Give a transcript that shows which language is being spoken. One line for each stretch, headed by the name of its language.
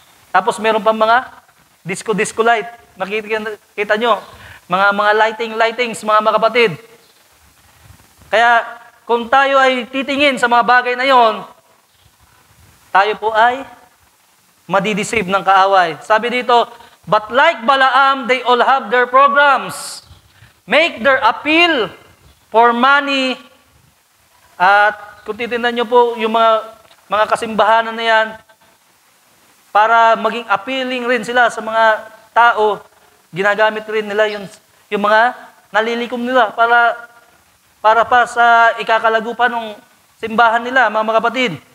Filipino: Tapos meron pa mga disco light. Makikita nyo, mga lightings, mga kapatid. Kaya, kung tayo ay titingin sa mga bagay na yon, tayo po ay madideceive ng kaaway. Sabi dito,
English: but like Balaam, they all have their programs. Make their appeal for money.
Filipino: At kung titingnan nyo po yung mga kasimbahanan na yan, para maging appealing rin sila sa mga tao, ginagamit rin nila yung mga nalilikom nila para pa sa ikakalago pa ng simbahan nila, mga kapatid.